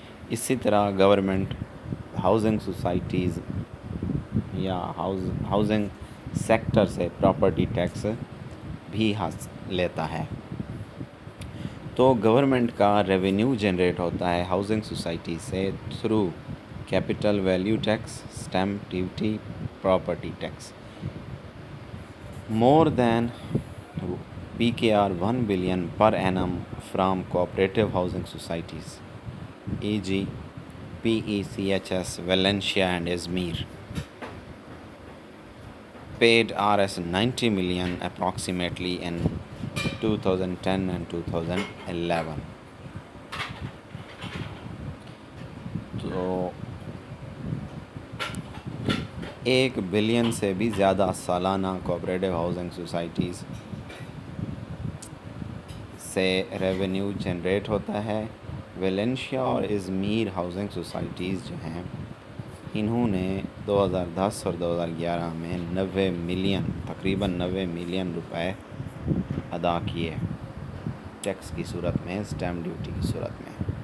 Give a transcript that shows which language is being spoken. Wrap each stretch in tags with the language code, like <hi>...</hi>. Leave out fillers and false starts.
<ur>اسی طرح government housing societies یا ہاؤزنگ سیکٹر سے پراپرٹی ٹیکس بھی لیتا ہے. تو گورنمنٹ کا ریونیو جنریٹ ہوتا ہے ہاؤزنگ سوسائٹی سے</ur> <en>Through capital value tax, stamp duty, property tax. More than PKR 1 billion per annum from cooperative housing societies, e.g. PECHS, Valencia and Izmir, paid Rs 90 million approximately in 2010 and 2011.</en> <ur>تو 1 billion سے بھی زیادہ سالانہ cooperative housing societies سے revenue generate ہوتا ہے. Valencia اور Izmir housing societies جو ہیں انہوں نے 2010 اور 2011 میں 90 ملین، تقریباً 90 ملین روپے ادا کیے ٹیکس کی صورت میں، اسٹیمپ ڈیوٹی کی صورت میں.</ur>